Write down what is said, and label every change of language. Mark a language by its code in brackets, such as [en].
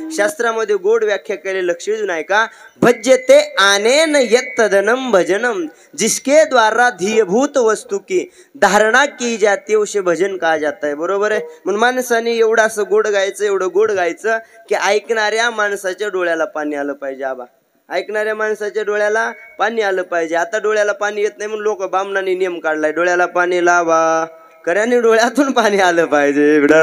[mr] शास्त्रामध्ये गोड व्याख्या केली, लक्ष देऊ नाही का? [sa] भज्यते आनेन यत्तदनम भजनम, [hi] जिसके द्वारा धीयभूत वस्तु की धारणा की जाती उसे भजन कहा जाता है. [mr] बरोबर आहे. म्हणून माणसाने एवढं असं गोड गायचं, एवढं गोड गायचं की ऐकणाऱ्या माणसाच्या डोळ्याला पाणी आलं पाहिजे. आबा, ऐकणाऱ्या माणसाच्या डोळ्याला पाणी आलं पाहिजे. आता डोळ्याला पाणी येत नाही म्हणून लोक बामणाने नियम काढलाय, डोळ्याला पाणी लावा, खऱ्याने डोळ्यातून पाणी आलं पाहिजे.